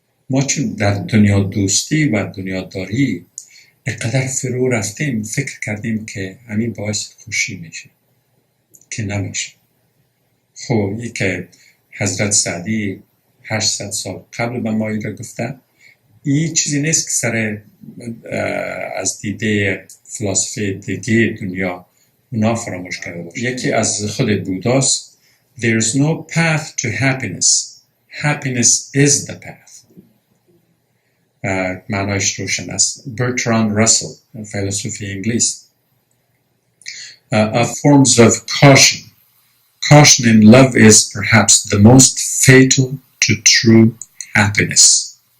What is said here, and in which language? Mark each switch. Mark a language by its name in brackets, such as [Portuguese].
[Persian] ما چون در دنیا دوستی و دنیا داری اقدر فرو رفتیم، فکر کردیم که همین باعث خوشی میشه که نمیشه. خب این که حضرت سعدی 800 سال قبل به ما را گفته، این چیزی نیست که سر از دیده فلسفه دیگه دنیا اونا فراموش کرده باشه. یکی از خود بوداست: [English] There is no path to happiness. Happiness is the path. [Persian] معنایش روشن است. برتراند راسل، فیلسوف انگلیس. [English] Of forms of caution. Caution in love is perhaps the most fatal to true happiness.